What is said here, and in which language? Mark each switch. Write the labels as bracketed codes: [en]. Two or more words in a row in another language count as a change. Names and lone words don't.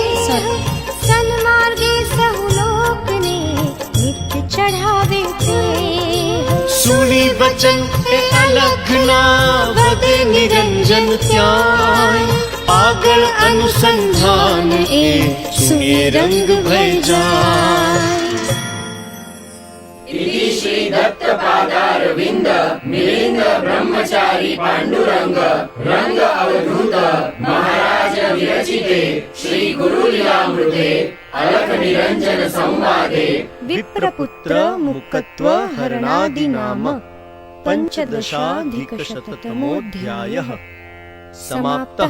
[gu] સન્માર્ગે સહુ લોકને નિત્ય ચઢાવે તે. સુની વચન એ અલઘના વધે નિરંજન ત્યાં. આગળ અનુસંધાન એ સુએ રંગ ભય જાય. [sa] इति श्री दत्त पादारविंद मिलिंद ब्रह्मचारी पांडुरंग रंग अवधूत महाराज विरचिते श्री गुरुलीलामृते अलख निरंजन संवादे विप्रपुत्र मुक्तत्व हरणादि नाम पंचदशाधिकशततमोऽध्यायः समाप्तः।